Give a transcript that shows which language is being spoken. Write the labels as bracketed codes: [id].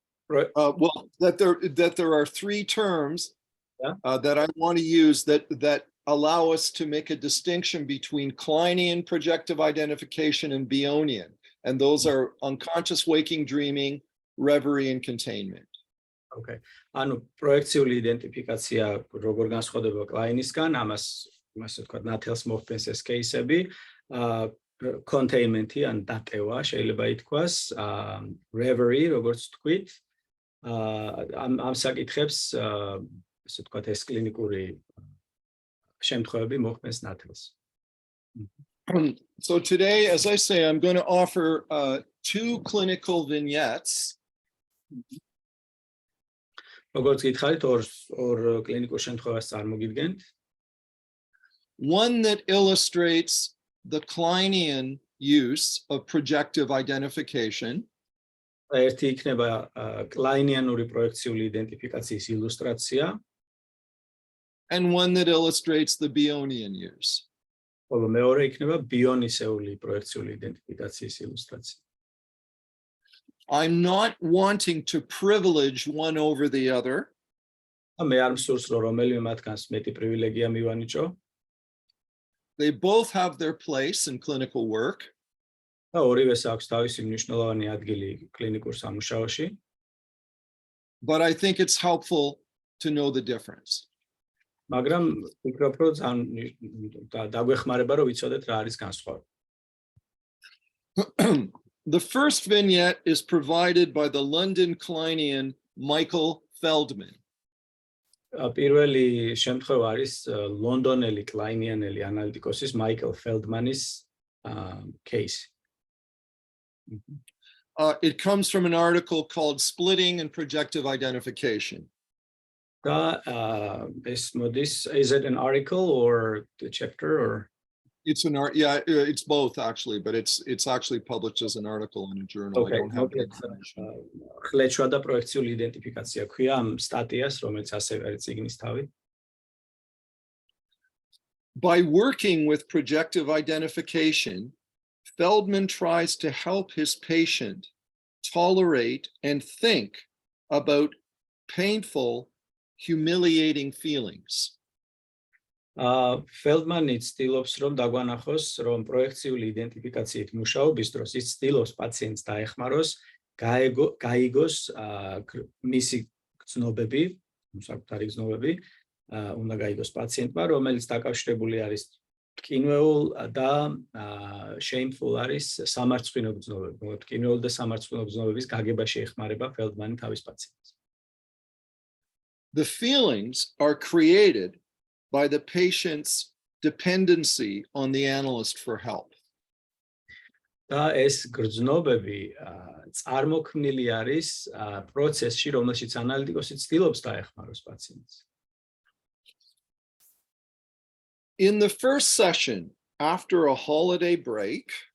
[en] Well, that there are three terms that I want to use that allow us to make a distinction between Kleinian projective identification and Bionian, and those are unconscious waking dreaming, reverie, and containment. Okay. [ka] ანუ პროექციული იდენტიფიკაცია როგორ განსხვავდება კლაინისგან, ამას ვთქვათ, ნათელს მოხდენს ეს кейსები, containment-ი ან დატევა შეიძლება ითქვას, reverie, როგორც თქვით, ამ საკითხებს, ასე ვთქვათ, ეს კლინიკური შემთხვევები მოხდენს ნათელს. [en] So today, as I say, I'm going to offer two clinical vignettes. [ka] როგორც გითხარით, ორ კლინიკურ შემთხვევას წარმოგიდგენთ. [en] One that illustrates the Kleinian use of projective identification. [ka] ერთი იქნება კლაინიანური პროექციული იდენტიფიკაციის ილუსტრაცია. [en] And one that illustrates the Bionian use. [ka] ხოლო მეორე იქნება ბიონისეული პროექციული იდენტიფიკაციის ილუსტრაცია. [en] I'm not wanting to privilege one over the other. [ka] მე არ მსურს რომ რომელიმე მათგანს მეტი პრივილეგია მივანიჭო. [en] They both have their place in clinical work. [ka] და ორივეს აქვს თავისი მნიშვნელოვანი ადგილი კლინიკურ სამუშაოში. [en] But I think it's helpful to know the difference. [ka] მაგრამ ვფიქრობ, რომ დაგვეხმარება, რომ ვიცოდეთ რა არის განსხვავება. [en] The first vignette is provided by the London Kleinian Michael Feldman. [ka] პირველი შემთხვევა არის ლონდონელი კლაინიანელი ანალიტიკოსის მაიკლ ფელდმანის case. [en] It comes from an article called Splitting and Projective Identification. [ka] და ეს მოდის, [en] is it an article or the chapter or It's an art. Yeah, it's both actually, but it's actually published as an article in a journal. I don't have the information. [ka] ხლეჩვა და პროექციული იდენტიფიკაცია ქვია ამ სტატიას, რომელიც ასევე არის წიგნის თავი. [en] By working with projective identification, Feldman tries to help his patient tolerate and think about painful, humiliating feelings. [ka] Feldman ცდილობს რომ დაგვანახოს, რომ პროექციული იდენტიფიკაციით მუშაობის დროს ის ცდილობს პაციენტს დაეხმაროს, გაიგოს მისი გრძნობები, საკუთარი გრძნობები, უნდა გაიგოს პაციენტმა, რომელიც დაკავშირებული არის ტკინვეულ და shameful არის სამარცხვინო გრძნობები. ტკინვეულ და სამარცხვინო გრძნობების გაგებაში ეხმარება Feldman თავის პაციენტს. [en] The feelings are created by the patient's dependency on the analyst for help. [ka] და ეს გრძნობები წარმოქმნილი არის პროცესში, რომელშიც ანალიტიკოსი ცდილობს დაეხმაროს პაციენტს. [en] In the first session, after a holiday break,